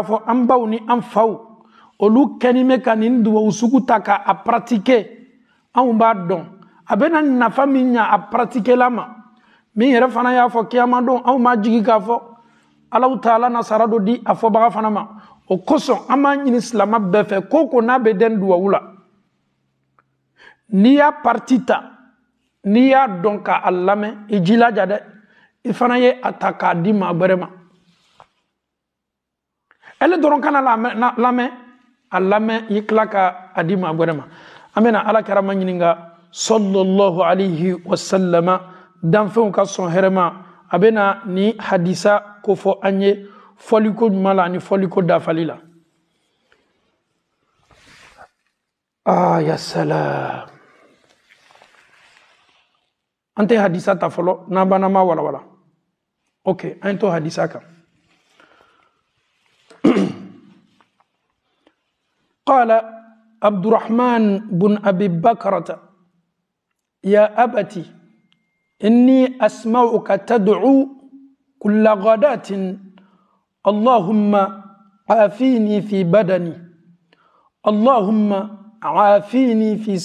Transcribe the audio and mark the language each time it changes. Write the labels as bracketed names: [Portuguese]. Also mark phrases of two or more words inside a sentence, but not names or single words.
[Bambara] fɔ an baw ni an faw olu kɛni bɛ ka nin duwawu sugu ta ka a pratiquer anw b'a dɔn a bɛna nafa min ɲa a pratiquer la ma min yɛrɛ fana y'a fɔ kiyama don anw ma jigi k'a fɔ [Arabic] الله تعالى [Bambara] nasara dɔ di a fɔbaga fana ma o kosɔn an b'a ɲini silama bɛɛ fɛ ko ko n'a bɛ den duwawu la n'i y'a parti ta n'i y'a dɔn k'a lamɛn i jilaja dɛ i fana ye a ta k'a di maa wɛrɛ ma ele dɔrɔn kana lamɛn a lamɛn i tila k'a di maa wɛrɛ ma an bɛna ala kɛrama ɲininka [Arabic] صلى الله عليه وسلم [Bambara] danfɛnw ka sɔn hɛrɛ ma a bɛna ni hadisa ko fɔ an ye fɔliko ɲuman la ani fɔliko dafali la [Arabic] يا سلام [Bambara] an tɛ hadisa ta fɔlɔ n'an banna ma walawala ok an ye to hadisa kan [Arabic] قال عبد الرحمن بن أبي بكرة يا أبتي إني أسمعك تدعو كل غداة اللهم عافيني في بدني اللهم عافيني في